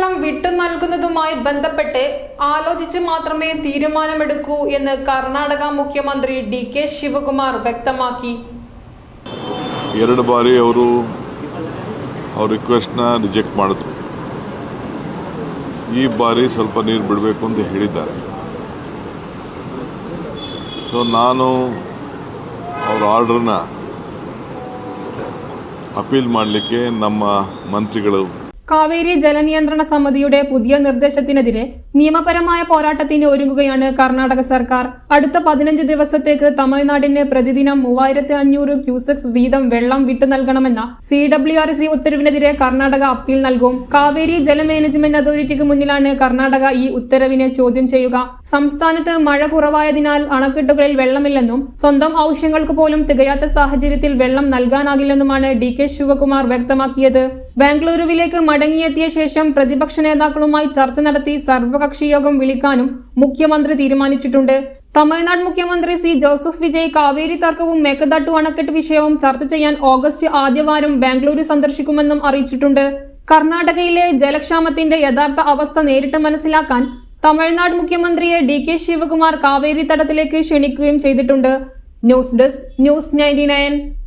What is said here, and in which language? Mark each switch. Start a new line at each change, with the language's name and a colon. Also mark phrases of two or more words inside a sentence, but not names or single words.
Malayalam: വിട്ടുനൽകുന്നതുമായി ബന്ധപ്പെട്ട് ആലോചിച്ച് മാത്രമേ തീരുമാനമെടുക്കൂ എന്ന് കർണാടക മുഖ്യമന്ത്രി ಡಿ.ಕೆ. ಶಿವಕುಮಾರ್ ವ್ಯಕ್ತಮಾಕಿ.
Kannada: ಎರಡು ಬಾರಿ ಅವರು ಅವ್ರ ರಿಕ್ವೆಸ್ಟ್ನ ರಿಜೆಕ್ಟ್ ಮಾಡಿದ್ರು. ಈ ಬಾರಿ ಸ್ವಲ್ಪ ನೀರು ಬಿಡಬೇಕು ಅಂತ ಹೇಳಿದ್ದಾರೆ. ಸೊ ನಾನು ಅವ್ರ ಆರ್ಡರ್ನ ಅಪೀಲ್ ಮಾಡಲಿಕ್ಕೆ ನಮ್ಮ ಮಂತ್ರಿಗಳು
Malayalam: കാവേരി ജലനിയന്ത്രണ സമിതിയുടെ പുതിയ നിർദ്ദേശത്തിനെതിരെ നിയമപരമായ പോരാട്ടത്തിന് ഒരുങ്ങുകയാണ് കർണാടക സർക്കാർ. അടുത്ത 15 ദിവസത്തേക്ക് തമിഴ്നാടിന് പ്രതിദിനം 3500 ക്യൂസെക്സ് വീതം വെള്ളം വിട്ടു നൽകണമെന്ന CWRC ഉത്തരവിനെതിരെ കർണാടക അപ്പീൽ നൽകും. കാവേരി ജല മാനേജ്മെന്റ് അതോറിറ്റിക്ക് മുന്നിലാണ് കർണാടക ഈ ഉത്തരവിനെ ചോദ്യം ചെയ്യുക. സംസ്ഥാനത്ത് മഴ കുറവായതിനാൽ അണക്കെട്ടുകളിൽ വെള്ളമില്ലെന്നും സ്വന്തം ആവശ്യങ്ങൾക്ക് പോലും തികയാത്ത സാഹചര്യത്തിൽ വെള്ളം നൽകാനാകില്ലെന്നുമാണ് ಡಿ.ಕೆ. ಶಿವಕುಮಾರ್ വ്യക്തമാക്കിയത്. ബാംഗ്ലൂരുവിലേക്ക് മടങ്ങിയെത്തിയ ശേഷം പ്രതിപക്ഷ നേതാക്കളുമായി ചർച്ച നടത്തി സർവകക്ഷി യോഗം വിളിക്കാനും മുഖ്യമന്ത്രി തീരുമാനിച്ചിട്ടുണ്ട്. തമിഴ്നാട് മുഖ്യമന്ത്രി സി ജോസഫ് വിജയ് കാവേരി തർക്കവും മേക്കദാട്ടു അണക്കെട്ട് വിഷയവും ചർച്ച ചെയ്യാൻ ഓഗസ്റ്റ് ആദ്യവാരം ബാംഗ്ലൂരു സന്ദർശിക്കുമെന്നും അറിയിച്ചിട്ടുണ്ട്. കർണാടകയിലെ ജലക്ഷാമത്തിന്റെ യഥാർത്ഥ അവസ്ഥ നേരിട്ട് മനസ്സിലാക്കാൻ തമിഴ്നാട് മുഖ്യമന്ത്രിയെ ಡಿ.ಕೆ. ಶಿವಕುಮಾರ್ കാവേരി തടത്തിലേക്ക് ക്ഷണിക്കുകയും ചെയ്തിട്ടുണ്ട്.
English: News desk News 99.